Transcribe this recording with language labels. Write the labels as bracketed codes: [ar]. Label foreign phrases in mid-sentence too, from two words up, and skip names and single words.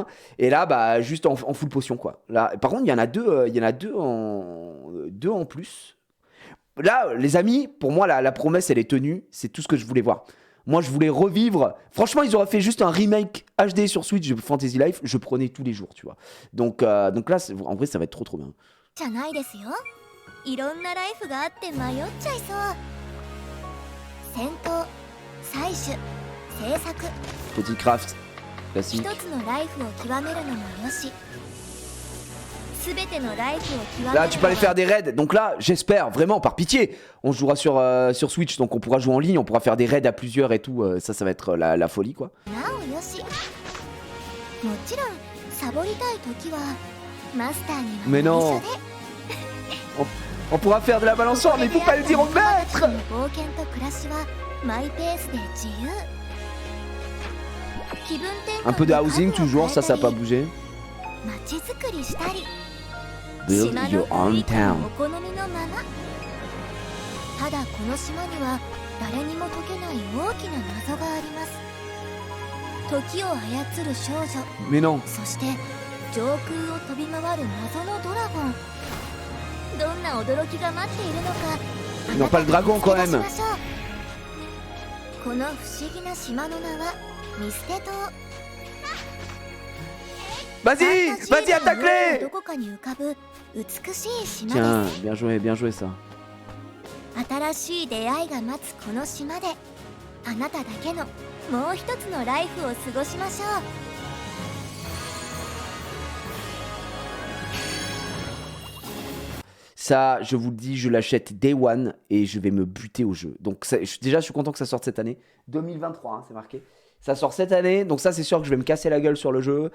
[fr] Et là, bah, juste en [en] full potion, [fr] quoi. Là, par contre, il y en a deux en plus. Là, les amis, pour moi, la promesse, elle est tenue. C'est tout ce que je voulais voir. Moi, je voulais revivre. Franchement, ils auraient fait juste un remake HD sur Switch de Fantasy Life. Je prenais tous les jours, tu vois. Donc là, en vrai, ça va être trop bien. [ja] じゃないですよ。いろんなライフがあって迷っちゃいそう。戦闘、採取、制作。 [fr] Petit craft [ja] 一 [fr] classique. [ja] つのライフを極めるのもよし。すべてのライフを極めるのも。 [fr] Là, tu peux aller faire des raids. Donc là, j'espère, vraiment, par pitié, on jouera sur Switch. Donc on pourra jouer en ligne, on pourra faire des raids à plusieurs et tout. Ça va être la folie, quoi. [ja] なおよし。もちろんサボりたい時はマスターには [fr] Mais [ja] 内 [fr] non. [ja] 緒で。 [fr] On pourra faire de la balançoire, mais il faut pas le dire au maître. [ja] 冒険と暮らしはマイペースで自由。気分転換 [fr] Un peu de [ja] と [fr] housing [ja] 家具を [fr] toujours, ça [ja] 変え [fr] n'a [ja] た [fr] pas [ja] り [fr] bougé. [ja] 街づくりしたり。 [en] Build [ja] 島 [en] your [ja] の [en] own [ja] 雰囲気も [en] town. [ja] お好みのまま。ただこの島には誰にも解けない大きな謎があります。時を操る少女、 [fr] Mais non. [ja] そして上空を飛び回る謎のドラゴン。 どんな驚きが待っているのか [fr] Ils n'ont pas le dragon quand même. [ja] この不思議な島の名はミステ島 [fr] Vas-y, vas-y, attaque-les. [ja] どこかに浮かぶ美しい島 [fr] Tiens, [ja] です [fr] bien joué ça. [ja] 新しい出会いが待つこの島であなただけのもう一つのライフを過ごしましょう [fr] Ça, je vous le dis, je l'achète [en] Day One [fr] et je vais me buter au jeu. Donc déjà, je suis content que ça sorte cette année. 2023, hein, c'est marqué. Ça sort cette année, donc ça c'est sûr que je vais me casser la gueule sur le jeu.